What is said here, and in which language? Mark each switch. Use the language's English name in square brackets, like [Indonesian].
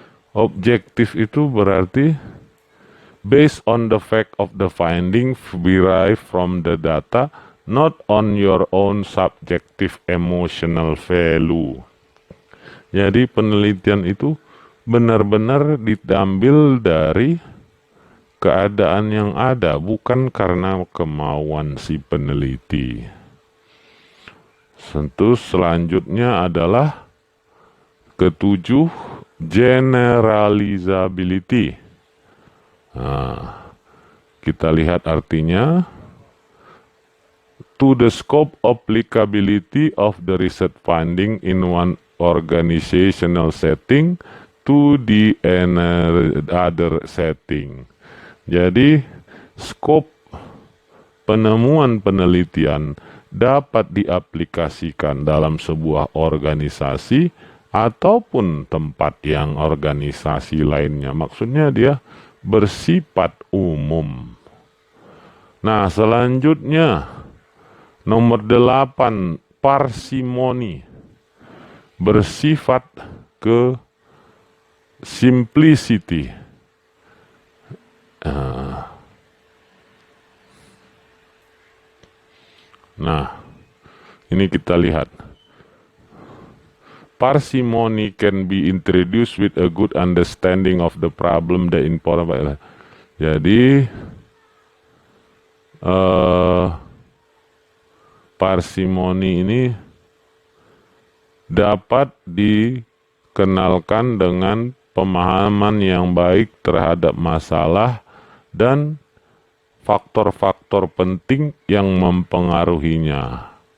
[Indonesian] Objektif itu berarti [English] based on the fact of the finding derived from the data, not on your own subjective emotional value. [Indonesian] Jadi penelitian itu benar-benar diambil dari keadaan yang ada, bukan karena kemauan si peneliti. Selanjutnya adalah ketujuh, generalizability. Kita lihat artinya. [English] To the scope applicability of the research finding in one organizational setting to the other setting. [Indonesian] Jadi, scope penemuan penelitian dapat diaplikasikan dalam sebuah organisasi ataupun tempat yang organisasi lainnya. Maksudnya dia bersifat umum. Nah, selanjutnya nomor 8, parsimoni. Bersifat ke simplicity. Nah, ini kita lihat. [English] Parsimony can be introduced with a good understanding of the problem that important. [Indonesian] Jadi, parsimoni ini dapat dikenalkan dengan pemahaman yang baik terhadap masalah dan faktor-faktor penting yang mempengaruhinya.